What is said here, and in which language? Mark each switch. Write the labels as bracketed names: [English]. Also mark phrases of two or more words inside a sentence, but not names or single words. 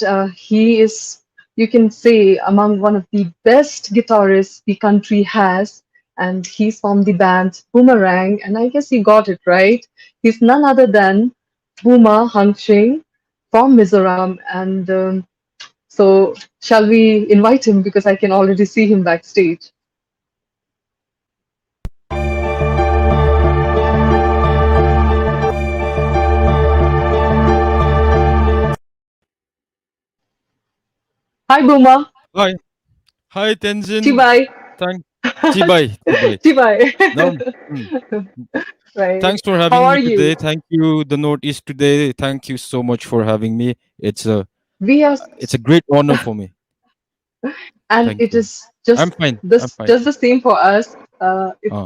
[English] He is, you can say, among one of the best guitarists the country has. And he's from the band Boomarang. And I guess you got it right. He's none other than Booma Hangsing from Mizoram. And so, shall we invite him because I can already see him backstage? Hi, Booma. Hi, hi Tenzin. Chibai. [Mizo] Thank Chibai, Chibai. [English] Chibai. Now, mm, Right. thanks for How having are me you? today. Thank you, the Northeast today. Thank you so much for having me. We are, It's a great honor for me. and Thank it you. is I'm just fine. I'm this, fine. just the same for us. Uh,